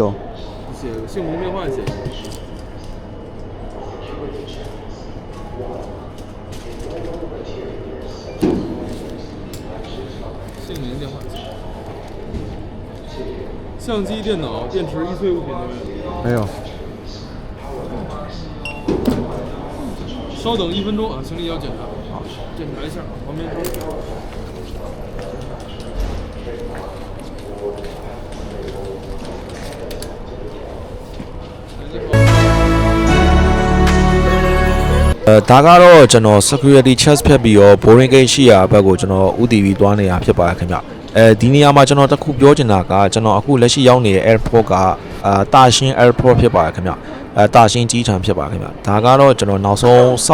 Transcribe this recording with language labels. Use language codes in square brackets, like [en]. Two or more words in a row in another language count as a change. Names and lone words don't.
[zh] 写个姓名电话写一个。姓名电话。相机、电脑、电池、易碎物品都没有。没有稍等1分钟啊，行李要检查。好，检查一下，旁边抽。 [my] ဒါကတော့ကျွန်တော် [en] security check [my] ဖြတ်ပြီးတော့ [en] boarding gate [my] ရှိရာဘက်ကိုကျွန်တော်ဥတီပြီးသွားနေတာဖြစ်ပါတယ်ခင်ဗျဒီနေရာမှာကျွန်တော်တခုပြောချင်တာကကျွန်တော်အခုလက်ရှိရောက်နေတဲ့ airport ကတာရှင်း airport ဖြစ်ပါတယ်ခင်ဗျတာရှင်းကြီးထံဖြစ်ပါတယ်ခင်ဗျဒါကတော့ကျွန်တော်နောက်ဆုံးစော